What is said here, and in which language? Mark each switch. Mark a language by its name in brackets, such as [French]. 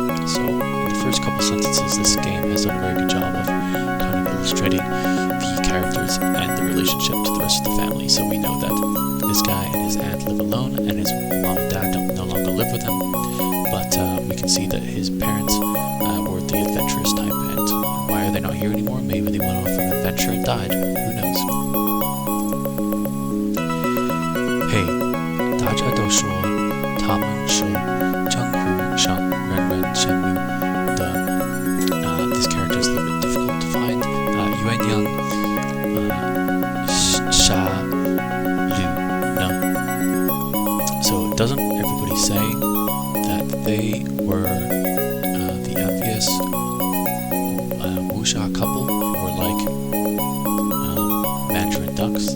[English] So in the first couple sentences, this game has done a very good job of kind of illustrating the characters and the relationship to the rest of the family. So we know that this guy and his aunt live alone, and his mom and dad no longer live with him. But we can see that his parents were the adventurous type, and why are they not here anymore? Maybe they went off on an adventure and died. Who knows? [Chinese] Hey, 大家都说他们是江湖上人人羡慕的. [English] This character is a little bit difficult to find. Yuan Yang, Sha Lu Ne. So doesn't everybody say that they were the envious wuxia couple who were like Mandarin ducks?